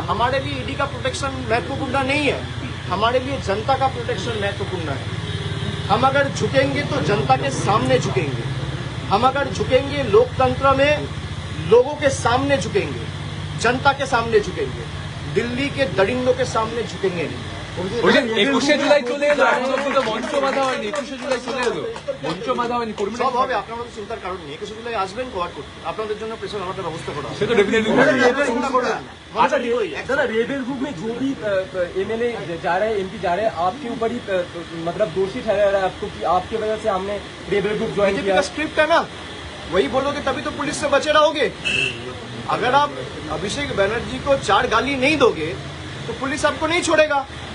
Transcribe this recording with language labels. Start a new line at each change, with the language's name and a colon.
Hindi: हमारे लिए ईडी का प्रोटेक्शन महत्वपूर्ण नहीं है, हमारे लिए जनता का प्रोटेक्शन महत्वपूर्ण है। हम अगर झुकेंगे तो जनता के सामने झुकेंगे, हम अगर झुकेंगे लोकतंत्र में लोगों के सामने झुकेंगे, जनता के सामने झुकेंगे, दिल्ली के दरिंदों के सामने झुकेंगे नहीं।
Bangla: 21 জুলাই চলে এলো, এখন অব্দি তো মঞ্চ বাঁধা হয়নি। 21 জুলাই চলে এলো, মঞ্চ বাঁধা হয়নি। কর্মীরা সব হবে, আপনার মতো চিন্তার কারণ নেই। 21 জুলাই আসবেন কভার করতে, আপনাদের জন্য প্রেশার আমাদের ব্যবস্থা করা হবে। সে তো ডেফিনেটলি চিন্তা করবেন না। মানুষের হিরোই আছে।
Hindi: दादा रेबेल ग्रुप में जो भी एमएलए जा रहे हैं, एमपी जा रहे हैं, आपके ऊपर ही मतलब दोषी ठहरा रहा है आपको कि आपकी वजह से हमने रेबेल ग्रुप ज्वाइन बीजेपी का स्क्रिप्ट है ना, वही बोलोगे तभी तो पुलिस से बचे रहोगे। अगर आप अभिषेक बनर्जी को 4 गाली नहीं दोगे तो पुलिस आपको नहीं छोड़ेगा।